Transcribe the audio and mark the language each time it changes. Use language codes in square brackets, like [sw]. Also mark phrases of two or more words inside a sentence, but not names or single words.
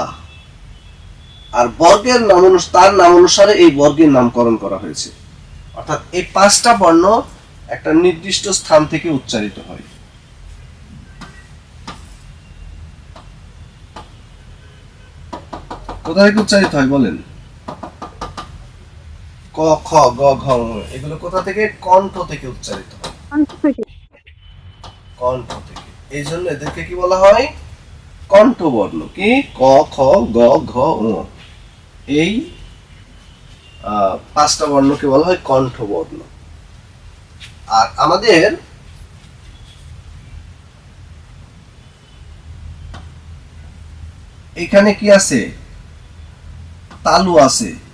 [bn] আর বর্গের নাম তার নাম অনুসারে এই বর্গের নামকরণ করা হয়েছে। অর্থাৎ এই 5টা বর্ণ একটা নির্দিষ্ট স্থান থেকে উচ্চারিত হয়। কোথা থেকে উচ্চারিত হয় বলেন? ক, খ, গ, ঘ, ঙ, এগুলো কোথা থেকে? কণ্ঠ থেকে উচ্চারিত হয়, কণ্ঠ থেকে। এই জন্য এদেরকে কি বলা হয়? কণ্ঠবর্ণ। কি? ক, খ, গ, ঘ, ঙ। এই 5টা বর্ণকে বলা হয় কণ্ঠবর্ণ। আর আমাদের এখানে কি আছে? তালু আছে।